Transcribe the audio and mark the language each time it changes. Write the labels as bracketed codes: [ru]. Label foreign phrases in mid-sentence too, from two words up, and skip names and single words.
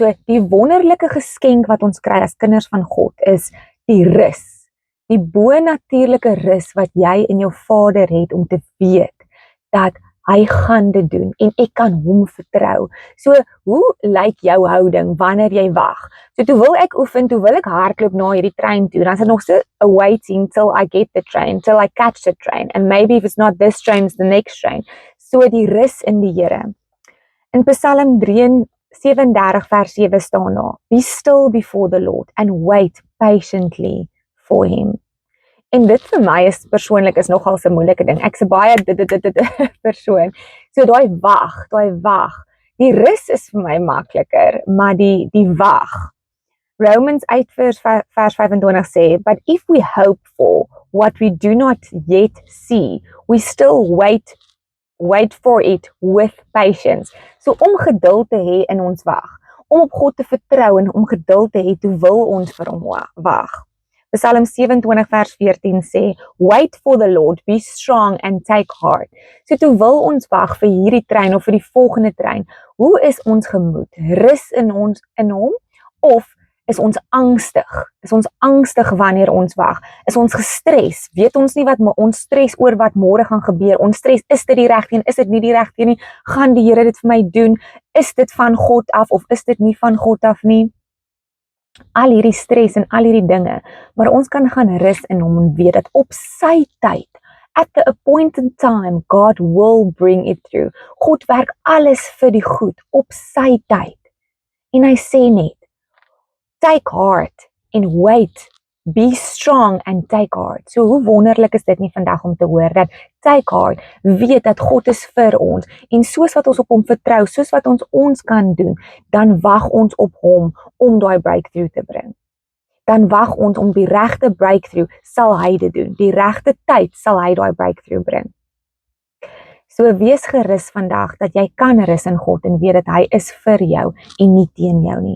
[af] So die wonderlike geskenk wat ons kry as kinders van God is die rus. Die bonatuurlike rus wat jy in jou Vader het om te weet dat hy gaan dit doen en ek kan hom vertrou. So, hoe lyk jou houding wanneer jy wag? So, toe wil ek oefen, toe wil ek hardloop na hierdie trein toe, dan is dit nog so [en] waiting till I get the train, till I catch the train, and maybe if it's not this train, it's the next train. [af] So, die rus in die Here. In Psalm 37 vers 7 staan daar, [en] be still before the Lord and wait patiently for him. [af] En dit vir my is persoonlik is nogal 'n moeilike ding. Ek's 'n baie persoon. So daai wag. Die rus is vir my makliker, maar die wag. Romans 8 vers 25 sê, [en] but if we hope for what we do not yet see, we still wait for it with patience. [af] So om geduld te hê in ons wag, om op God te vertrou en om geduld te hê, toe wil ons vir hom wag. Psalm 27 vers 14 sê, [en] wait for the Lord, be strong and take heart. [af] So toe wil ons wag vir hierdie trein of vir die volgende trein. Hoe is ons gemoed? Rus in hom of is ons angstig? Is ons angstig wanneer ons wag? Is ons gestres? Weet ons nie wat ons stres oor wat môre gaan gebeur? Ons stres, is dit die regte een? Is dit nie die regte een nie? Gaan die Here dit vir my doen? Is dit van God af of is dit nie van God af nie? Al hierdie stres en al hierdie dinge, maar ons kan gaan rus in hom en weet dat op sy tyd, [en] at the appointed time, God will bring it through. [af] God werk alles vir die goed op sy tyd. En hy sê net, [en] take heart and wait, be strong and take heart. [af] So hoe wonderlik is dit nie vandag om te hoor, dat [en] take heart, [af] weet dat God is vir ons, en soos wat ons op hom vertrou, soos wat ons kan doen, dan wag ons op hom om daai breakthrough te bring. Dan wag ons om die regte breakthrough, sal hy dit doen. Die regte tyd sal hy daai breakthrough bring. So wees gerus vandag, dat jy kan rus in God, en weet dat hy is vir jou, en nie teen jou nie.